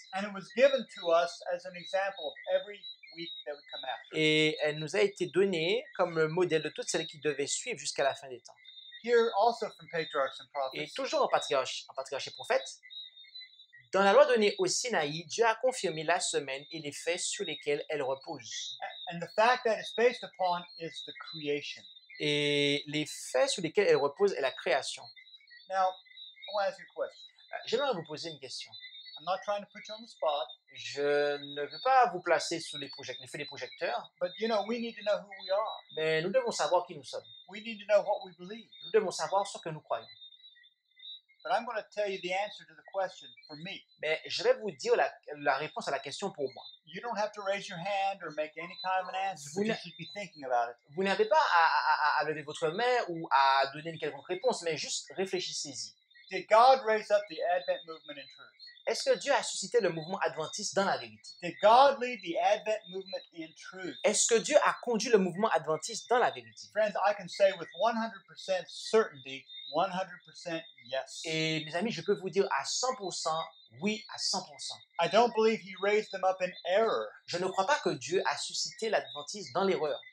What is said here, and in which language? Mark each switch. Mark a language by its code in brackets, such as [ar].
[en] And it was given to us as an example of every week that would come after. [fr] Et elle nous a été donnée comme le modèle de toutes celles qui devaient suivre jusqu'à la fin des temps. [en] Here also from Patriarchs and [fr] Et [en] Prophets, [fr] toujours en patriarche et prophète, dans la loi donnée au Sinaï, Dieu a confirmé la semaine et les faits sur lesquels elle repose. [en] and the fact that it's based upon is the creation. [fr] Et les faits sur lesquels elle repose est la création. [en] Now, I want to ask you a question. [fr] J'aimerais vous poser une question. [en] I'm not trying to put you on the spot, [fr] Je ne veux pas vous placer sous les feux des projecteurs, [en] but we need to know who we are. [fr] mais nous devons savoir qui nous sommes. [en] We need to know what we believe. [fr] Nous devons savoir ce que nous croyons. [en] But I'm going to tell you the answer to the question for me. [fr] Mais je vais vous dire la réponse à la question pour moi. [en] You don't have to raise your hand or make any kind of an answer, [fr] Vous [en] but you [fr] ne- [en] should be thinking about it. [fr] Vous n'avez pas à lever votre main ou à donner une quelconque réponse, mais juste réfléchissez-y. [en] Did God raise up the Advent movement in truth? [fr] Est-ce que Dieu a suscité le mouvement adventiste dans la vérité? [en] Did God lead the Advent movement in truth? [fr] Est-ce que Dieu a conduit le mouvement adventiste dans la vérité? [en] Friends, I can say with 100% certainty, 100% yes. [fr] Et mes amis, je peux vous dire à 100%, oui, à 100%. [en] I don't believe he raised them up in error. [fr] Je ne crois pas que Dieu a suscité l'adventiste dans l'erreur.